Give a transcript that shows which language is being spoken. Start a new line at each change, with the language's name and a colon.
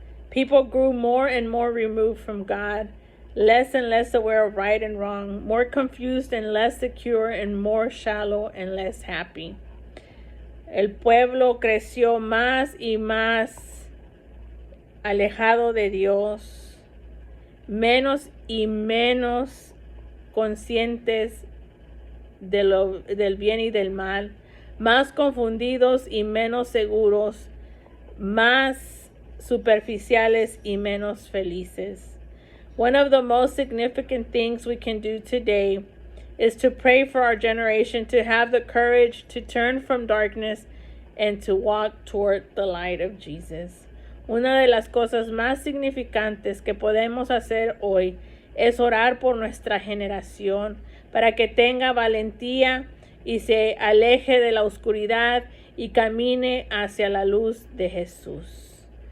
English: People grew more and more removed from God, less and less aware of right and wrong, more confused and less secure, and more shallow and less happy.
Spanish: El pueblo creció más y más alejado de Dios, menos y menos conscientes del bien y del mal, más confundidos y menos seguros, más superficiales y menos felices.
English: One of the most significant things we can do today is to pray for our generation to have the courage to turn from darkness and to walk toward the light of Jesus.
Spanish: Una de las cosas más significantes que podemos hacer hoy es orar por nuestra generación para que tenga valentía y se aleje de la oscuridad y camine hacia la luz de Jesús.